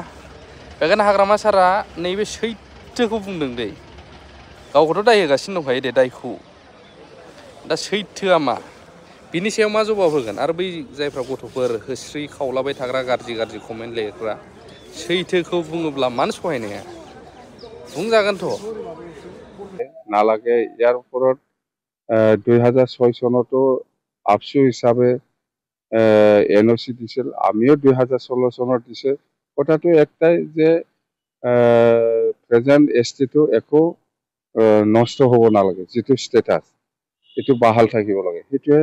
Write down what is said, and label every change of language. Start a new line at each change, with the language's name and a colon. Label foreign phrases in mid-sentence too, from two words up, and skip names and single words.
Bodo: बेखायनो हाग्रामा सारा नैबे सैथोखौ बुंदों दै गावखौथ' दाय होगासिनो दंखायो दे दायखौ दा सैथोआ मा बिनि सायाव मा जबाब होगोन? आरो बै जायफ्रा गथ'फोर होस्रि खावलाबाय थाग्रा गाज्रि कमेन्ट लिरग्रा सैथोखौ बुङोब्ला मानो सहायनो हाया? बुंजागोनथ'
Assamese: নালাগে। ইয়াৰ ওপৰত 2006 চনতো আবসু হিচাপে এনঅ'চি দিছিল, আমিও 2016 চনত দিছে। কথাটো একটাই যে
English: present ST
Assamese: একো নষ্ট হ'ব নালাগে, যিটো ষ্টেটাছ এইটো বাহাল থাকিব লাগে সেইটোৱে।